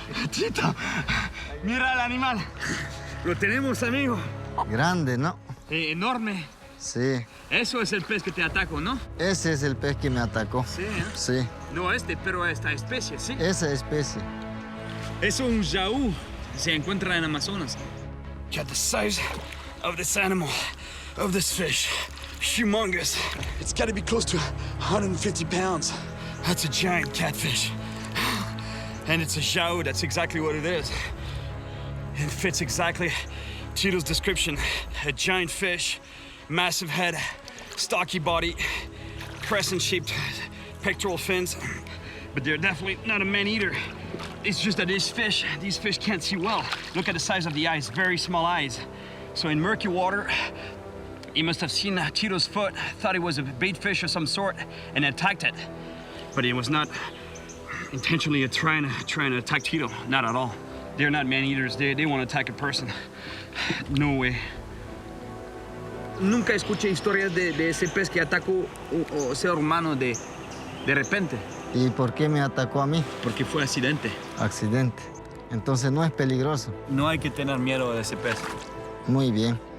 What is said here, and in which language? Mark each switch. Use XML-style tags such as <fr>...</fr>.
<es>Tito, mira el animal. Lo tenemos, amigo. Grande, ¿no? Enorme. Sí. Eso es el pez que te atacó, ¿no? Ese es el pez que me atacó. Sí, ¿eh? Sí. No pero esta especie, ¿sí? Esa especie. Es un Jau. Se encuentra en Amazonas.</es> <en>Look at the size of this animal, of this fish. Humongous. It's got to be close to 150 pounds. That's a giant catfish. And it's a Jau, that's exactly what it is. It fits exactly Tito's description. A giant fish, massive head, stocky body, crescent-shaped pectoral fins. But they're definitely not a man-eater. It's just that these fish can't see well. Look at the size of the eyes, very small eyes. So in murky water, he must have seen Tito's foot, thought it was a bait fish of some sort, and attacked it. But it was not intentionally trying to attack Tito, not at all. They're not man-eaters, they want to attack a person. No way.</en> <es>Nunca escuché historias de ese pez que atacó un ser humano de repente. ¿Y por qué me atacó a mí? Porque fue accidente. Accidente. Entonces no es peligroso. No hay que tener miedo de ese pez. Muy bien.</es>